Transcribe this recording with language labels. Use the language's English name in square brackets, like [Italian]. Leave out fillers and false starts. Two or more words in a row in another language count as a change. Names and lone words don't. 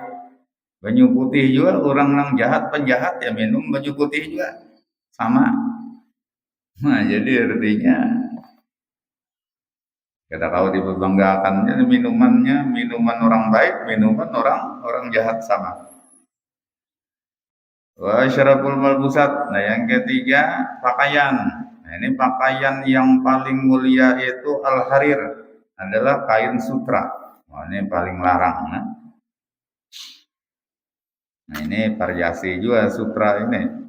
[Banjar] Banyu putih juga orang nang jahat penjahat ya minum banyu putih juga sama. [Indonesian] Nah, jadi artinya kita kalau diperbanggakannya minumannya minuman orang baik, minuman orang jahat sama. [Arabic] وشراب الملبوسات. [Indonesian] Nah, yang ketiga pakaian. Nah, ini pakaian yang paling mulia itu al-harir, adalah kain sutra. [Banjar] Nah, ini paling larang. [Indonesian] Nah, ini variasi juga sutra ini.